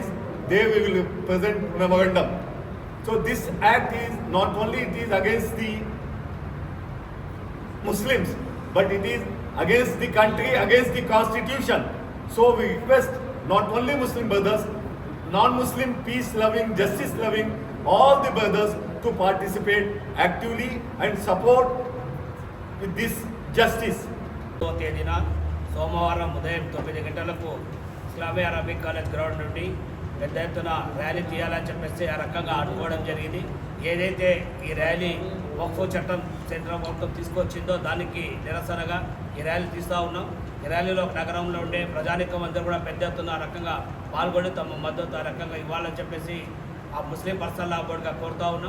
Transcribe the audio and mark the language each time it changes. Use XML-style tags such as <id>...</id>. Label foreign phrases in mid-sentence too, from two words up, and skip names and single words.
<en>There we will present memorandum. So this act is not only it is against the Muslims, but it is against the country, against the constitution. So we request not only Muslim brothers, non-Muslim, peace-loving, justice-loving, all the brothers to participate actively and support with this justice. دو تیرنا</en> <te>సోమవారం ఉదయం 9 గంటలకు ఇస్లామియా అరబిక్ కాలేజ్ గ్రౌండ్ నుండి పెద్ద ఎత్తున ర్యాలీ తీయాలని చెప్పేసి ఆ రకంగా అనుకోవడం జరిగింది. ఏదైతే ఈ ర్యాలీ వక్ఫ్ చట్టం సెంట్రల్ ప్రభుత్వం తీసుకొచ్చిందో దానికి నిరసనగా ఈ ర్యాలీ తీస్తూ ఉన్నాం. ఈ ర్యాలీలో నగరంలో ఉండే ప్రజానికం అందరూ కూడా పెద్ద ఎత్తున ఆ రకంగా పాల్గొని తమ మద్దతు ఆ రకంగా ఇవ్వాలని చెప్పేసి ఆ ముస్లిం పర్సనల్ లా బోర్డుగా కోరుతూ ఉన్నాం.</te>